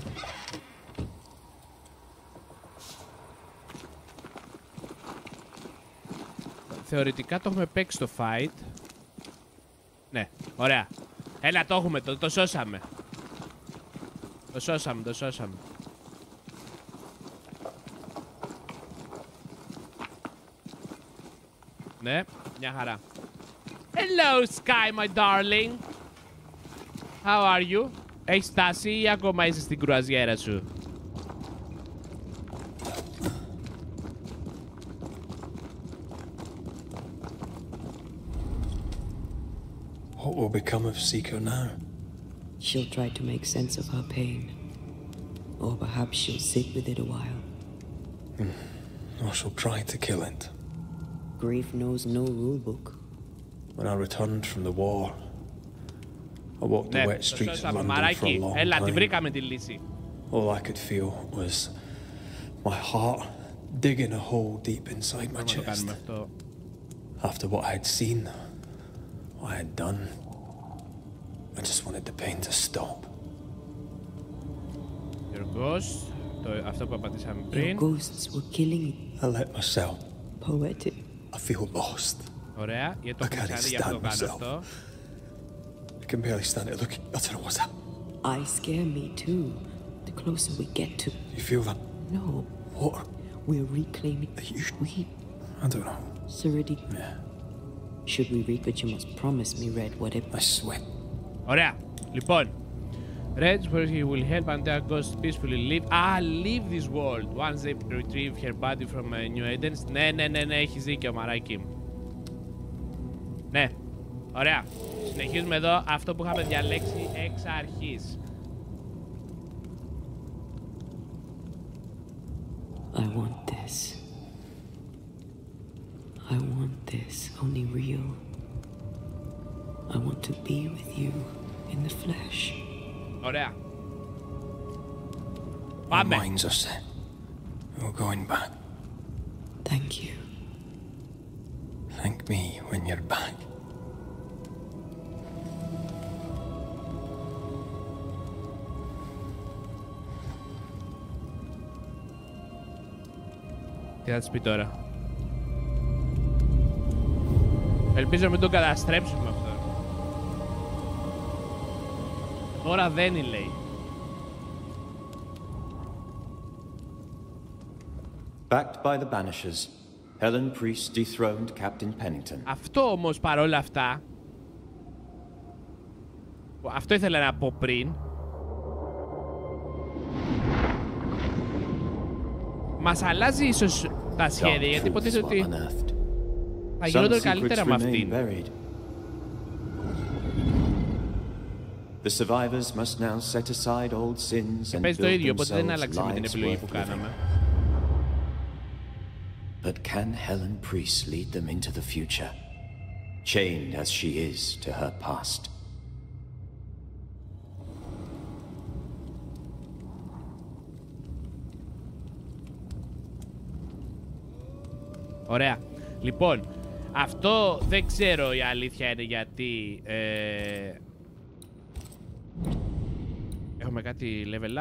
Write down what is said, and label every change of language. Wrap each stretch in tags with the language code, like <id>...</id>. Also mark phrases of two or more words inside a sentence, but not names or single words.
<el>Θεωρητικά το έχουμε παίξει το fight. Ναι, ωραία. Έλα, το έχουμε, το σώσαμε. Το σώσαμε. Ναι, μια χαρά.</el> <en>Hello, Sky, my darling. How are you?</en> <el>Έχεις φτάσει ή ακόμα είσαι στην κρουαζιέρα σου?</el> <en>What will become of Seiko now? She'll try to make sense of her pain. Or perhaps she'll sit with it a while. Or she'll try to kill it. Grief knows no rulebook. When I returned from the war, I walked the wet streets of London for a long</en> <el>Έλα, την</el> <en>time.</en> <el>βρήκαμε τη λύση.</el> <en>All I could feel was my heart digging a hole deep inside my chest. After what I had seen, what I had done, I just wanted the pain to stop. Your ghost,</en> <el>αυτό που απαντήσαμε πριν.</el> <en>Your ghosts were killing I let myself. poetic. I feel lost.</en> <el>Ωραία, γιατί το έχουμε ξαναδεί, γι' αυτό το κάνω αυτό.</el> <en>I can barely stand it. Look, I don't know what's that. I scare me too. The closer we get to... You feel that? No. What? We're reclaiming... We... I don't know. Serenity. Yeah. Should we reap it, you must promise me, Red, whatever... I swear.</en> <el>Ωραία, λοιπόν.</el> <en>Red, where he will help until ghosts peacefully live. Leave this world. Once they retrieve her body from New Edens.</en> <el>Ναι, έχεις δίκιο, μαράκι μου. Ναι, ωραία. Συνεχίζουμε εδώ αυτό που είχαμε διαλέξει εξ αρχής.</el> <en>I want this. I want this, only real. I want to be with you in the flesh.</en> <el>Ωραία.</el> <en>Our</en> <el>Πάμε.</el> <en>minds are set. We're going back. Thank you. Thank me when you're back.</en> <el>Τι θα της πει τώρα? Ελπίζω να μην τον καταστρέψουμε αυτό. Τώρα δεν είναι, λέει.</el> <en>Backed by the Banishers, Helen Priest dethroned Captain Pennington.</en> <el>Αυτό όμως παρόλα αυτά, αυτό ήθελα να πω πριν, μας αλλάζει ίσως τα σχέδια, γιατί υποτίθεται ότι θα γινόταν καλύτερα με αυτήν.</el> <en>The survivors must now set aside old sins</en> <el>Και</el> <en>and</en> <el>παίζει το ίδιο,</el> <en>build</en> <el>οπότε δεν</el> <en>themselves</en> <el>άλλαξε με την</el> <en>lives</en> <el>επιλογή που</el> <en>worth living.</en> <el>κάναμε.</el> <en>But can Helen Priest lead them into the future? chained as she is to her past.</en> <el>Ωραία. Λοιπόν, αυτό δεν ξέρω η αλήθεια είναι γιατί έχουμε κάτι</el> <en>level up.</en>